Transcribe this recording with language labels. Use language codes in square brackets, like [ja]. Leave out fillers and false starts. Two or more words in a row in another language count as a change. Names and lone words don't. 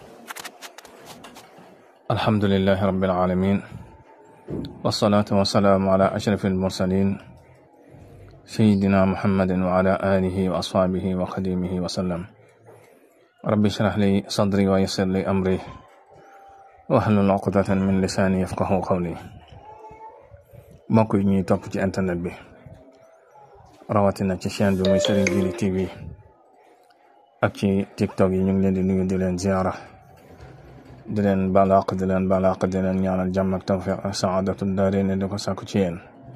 [ar] الحمد لله رب العالمين، والصلاة والسلام على أشرف المرسلين سيدنا محمد وعلى آله وأصحابه وخديمه وسلم. رب اشرح لي صدري ويسر لي أمري واحلل عقدة من لساني يفقه قولي. [wo] mbokk yi ñuy topp ci internet bi rawatina ci chaîne bi muy Serigne Djily TV ak ci TikTok yi ñu ngi leen di nuyu di leen ziara di leen balaq di leen ñaanal jàmm ak tawfiq ak [ar] سعادة الدارين [wo] di ko sàkku ci yéen